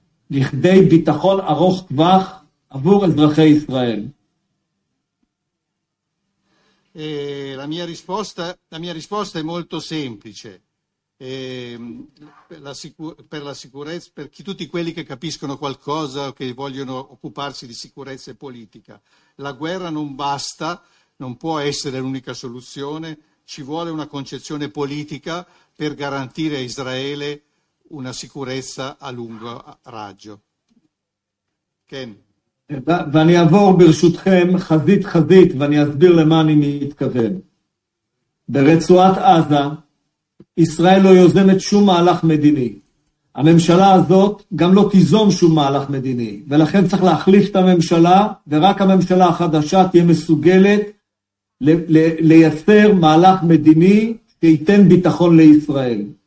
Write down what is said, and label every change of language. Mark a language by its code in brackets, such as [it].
[he] לכדי ביטחון ארוך טווח עבור אזרחי ישראל. [it] La mia risposta è molto semplice. Per tutti quelli che capiscono qualcosa o che vogliono occuparsi di sicurezza e politica, la guerra non basta, non può essere l'unica soluzione, ci vuole una concezione politica per garantire a Israele una sicurezza a lungo raggio. [he] Ken. ואני אעבור ברשותכם חזית חזית ואני אסביר למה אני מתכוון. ברצועת עזה ישראל לא יוזמת שום מהלך מדיני. הממשלה הזאת גם לא תיזום שום מהלך מדיני. ולכן צריך להחליף את הממשלה, ורק הממשלה החדשה תהיה מסוגלת לייצר מהלך מדיני שייתן ביטחון לישראל.